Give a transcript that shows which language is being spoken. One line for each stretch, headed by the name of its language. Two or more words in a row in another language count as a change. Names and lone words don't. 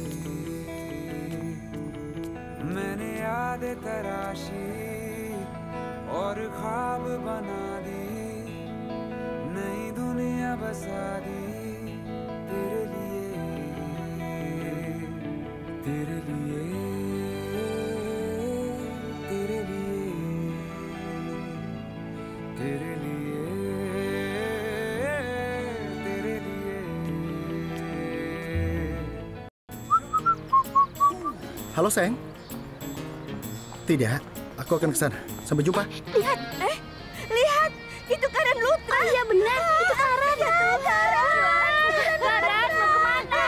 Hindi: मैंने यादें तराशी और ख्वाब बना दी नई दुनिया बसा दी तेरे लिए तेरे लिए तेरे लिए तेरे लिए तेरे लिए
Indonesian: Halo, sayang. Tidak, aku akan ke sana. Sampai jumpa. Lihat, lihat. Itu Karen Lutra. Iya benar, itu Karen. Karen, mau kemana?